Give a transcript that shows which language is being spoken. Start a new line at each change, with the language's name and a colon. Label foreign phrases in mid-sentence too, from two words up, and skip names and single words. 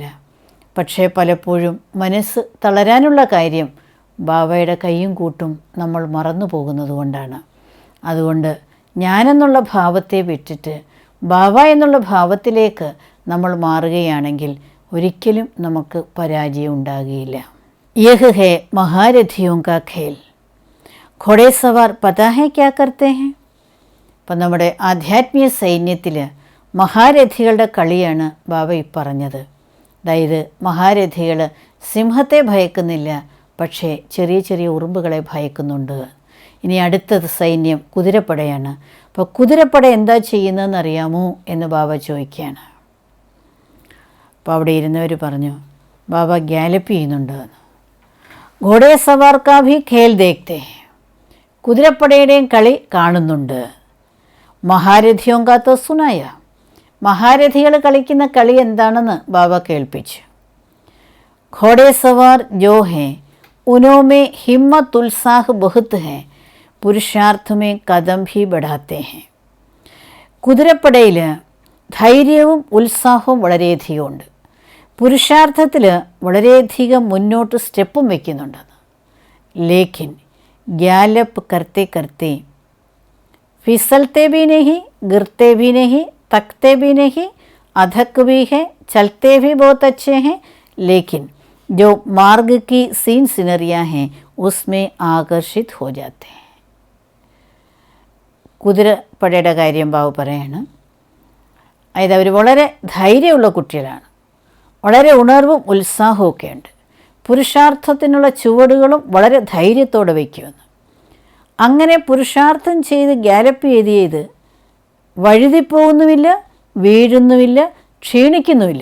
Malayalam: പക്ഷേ പലപ്പോഴും മനസ്സ് തളരാനുള്ള കാര്യം ബാബയുടെ കൈയും കൂട്ടും നമ്മൾ മറന്നു പോകുന്നത് കൊണ്ടാണ്. അതുകൊണ്ട് ഞാനെന്നുള്ള ഭാവത്തെ വിട്ടിട്ട് ബാബ എന്നുള്ള ഭാവത്തിലേക്ക് നമ്മൾ മാറുകയാണെങ്കിൽ ഒരിക്കലും നമുക്ക് പരാജയം ഉണ്ടാകുകയില്ല.
Hindi: यह है महारथियों का खेल. घोड़े सवार पता है क्या करते हैं.
Malayalam: അപ്പം നമ്മുടെ ആധ്യാത്മിക സൈന്യത്തിൽ മഹാരഥികളുടെ കളിയാണ് ബാബ ഈ പറഞ്ഞത്. അതായത് മഹാരഥികൾ സിംഹത്തെ ഭയക്കുന്നില്ല, പക്ഷേ ചെറിയ ചെറിയ ഉറുമ്പുകളെ ഭയക്കുന്നുണ്ട്. ഇനി അടുത്തത് സൈന്യം കുതിരപ്പടയാണ്. അപ്പോൾ കുതിരപ്പട എന്താ ചെയ്യുന്നതെന്ന് അറിയാമോ എന്ന് ബാബ ചോദിക്കുകയാണ്. അപ്പോൾ അവിടെ ഇരുന്നവർ പറഞ്ഞു, ബാബ ഗ്യാലപ്പ് ചെയ്യുന്നുണ്ട്.
Hindi: घोड़े सवार का भी खेल देखते.
Malayalam: കുതിരപ്പടയുടെയും കളി കാണുന്നുണ്ട്.
Hindi: महारथियों का तो सुनाया.
Malayalam: മഹാരഥികൾ കളിക്കുന്ന കളി എന്താണെന്ന് ബാബ കേൾപ്പിച്ചു.
Hindi: घोड़े सवार जो है उनों में हिम्मत उत्साह बहुत है, പുരുഷാർത്ഥ में कदम भी बढ़ाते हैं.
Malayalam: കുതിരപ്പടയിൽ ധൈര്യവും ഉത്സാഹവും വളരെയധികമുണ്ട്, പുരുഷാർത്ഥത്തിൽ വളരെയധികം മുന്നോട്ട് സ്റ്റെപ്പും വയ്ക്കുന്നുണ്ടെന്ന്.
Hindi: लेकिन गैलप करते करते फिसलते भी नहीं, गिरते भी नहीं, तकते भी नहीं, अधक भी है, चलते भी बहुत अच्छे हैं, लेकिन जो मार्ग की सीन सिनरियाँ हैं उसमें आकर्षित हो जाते हैं.
Malayalam: കുതിരപ്പടയുടെ കാര്യം ബാബു പറയാണ്. അതായത് അവർ വളരെ ധൈര്യമുള്ള കുട്ടികളാണ്, വളരെ ഉണർവും ഉത്സാഹവും ഒക്കെ ഉണ്ട്, പുരുഷാർത്ഥത്തിനുള്ള ചുവടുകളും വളരെ ധൈര്യത്തോടെ വയ്ക്കുമെന്ന്. അങ്ങനെ പുരുഷാർത്ഥം ചെയ്ത് ഗ്യാലപ്പ് ചെയ്ത് വഴുതിപ്പോകുന്നുമില്ല, വീഴുന്നുമില്ല, ക്ഷീണിക്കുന്നുമില്ല.